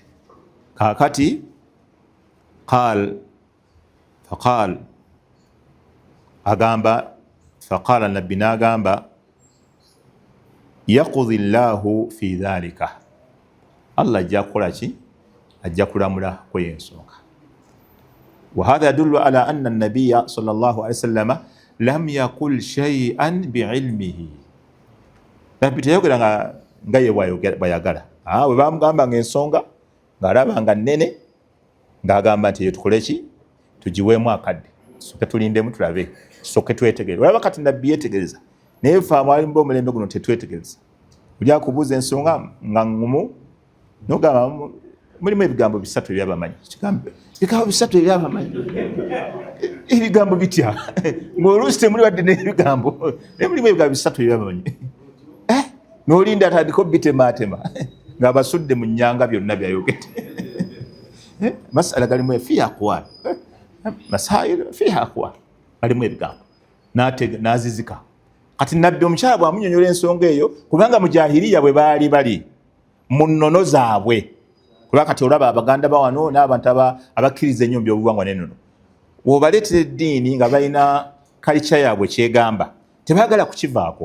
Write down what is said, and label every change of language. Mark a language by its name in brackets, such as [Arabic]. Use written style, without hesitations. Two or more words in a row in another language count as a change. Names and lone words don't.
[Ganda] Kakati faqala Nabbi n'agamba [Arabic] يقضي الله في ذلك, [Ganda] Allah ajja kukola ki? Ajja kulamula kweyensonga. [Arabic] وهذا يدل على أن النبي صلى الله عليه وسلم لم يقل شيئا بعلمه. [Ganda] Nabbi teyogera nga ye bwayagala. Bwe bamugamba ng'ensonga ng'alaba nga nnene ng'agamba nti tukole ki? Tugiweemu akadde, tusooke tulindemu tulabe, tusooke twetegereze. Olaba kati Nabbi yeetegereza, naye ffe abalimu omulembe guno tetwetegereza. Ojja kubuuza ensonga nga ngumu n'ogamba mulimu ebigambo bisatu ebyabamanyi. Ebigambo bisatu ebyabamanyi, ebigambo bitya? Ng'oluusi temuli wadde n'ebigambo, naye mulimu ebigambo bisatu ebyabamanyi. N'olinda atandika obitemaatema ng'abasudde mu nnyanga byonna byayogedde. [Arabic] Masala galimu فيها أقوال، مسائل فيها أقوال, [Ganda] galimu ebigambo n'azizika. Kati Nabbi omukyala bw'amunnyonnyola ensonga eyo, kubanga mu jahiliya bwe baali bali mu nnono zaabwe, kuba kati olaba abaganda bawano n'abantu abakkiriza ennyo mu byobuwangwa n'ennono, w'obaleetera eddiini nga balina kalica yaabwe kyegamba, tebaagala kukivaako.